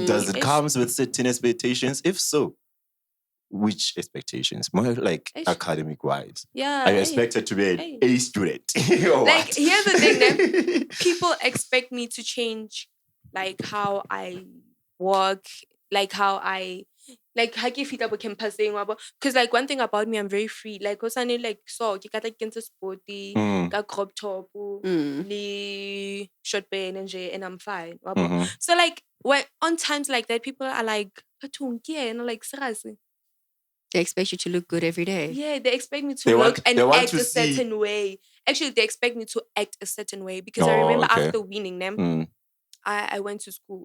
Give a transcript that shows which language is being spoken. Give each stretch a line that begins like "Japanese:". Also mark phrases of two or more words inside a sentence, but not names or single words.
English: Does it come with certain expectations? If so, which expectations? More like academic wise. Yeah. Are you expected to be an A student? Like, here's the thing that people expect me to change like how I work, like how I like how
Tswana: ke fitla bo campusing
English: because like one thing about me, I'm very free. Like
Tswana: osane like so ke ka tla ke kentse
English: sporty ka crop top le short band and I'm fine. So like when on times like that people are like like seriously. They expect you to look good every day. Yeah, they expect me to look and act a certain way. actually they expect me to act a certain way because I remember after winning them, I went to school.